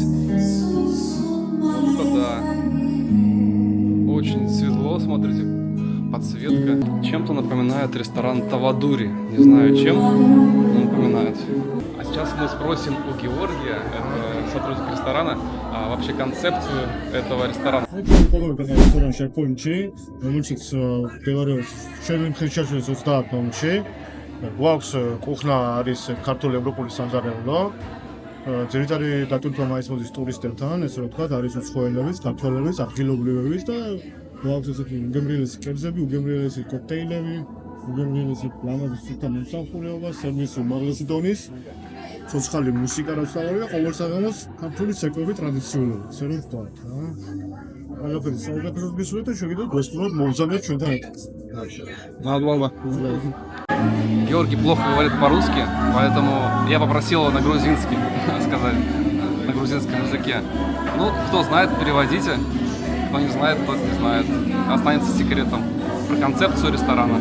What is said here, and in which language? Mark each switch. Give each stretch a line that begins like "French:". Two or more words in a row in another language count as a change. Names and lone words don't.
Russian: Вот это да. Очень светло, смотрите. Подсветка. Чем-то напоминает ресторан Тавадури. Не знаю чем, но напоминает. А сейчас мы спросим у Георгия, это сотрудник ресторана, вообще концепцию этого ресторана. Это ресторан
Georgian: Chef Point-ში, რომელიც მდებარეობს ჩემი მხარშეს 30 ნომერში. გვაქვს კუხნა არის ქართული ევროპული სამზარეულო. ძირითადი დატვირთვა მაისმოდის ტურისტებთან, ესე რომ ვთქვათ, არის უცხოელებიც, ქართველებიც, ადგილობრივებიც და გვაქვს ესეთი უგემრიელესი კერძები, უგემრიელესი კოქტეილები, უგემრიელესი ლამაზი სუფთა მომსახურება, სერვისი უმაღლესი დონის, ცოცხალი მუსიკა რაც დავარია, ყოველ საღამოს ქართული ცეკვები ტრადიციული, ესე რომ ვთქვათ, ყველაფერი საუკეთესოდ გისურვებთ და შეგიძლიათ გასწავლოთ მომზადოთ ჩვენთან ერთად. Мадლова.
Russian: Георгий плохо говорит по-русски, поэтому я попросил его на грузинский сказать, на грузинском языке. Ну, кто знает, переводите. Кто не знает, тот не знает. Останется секретом про концепцию ресторана.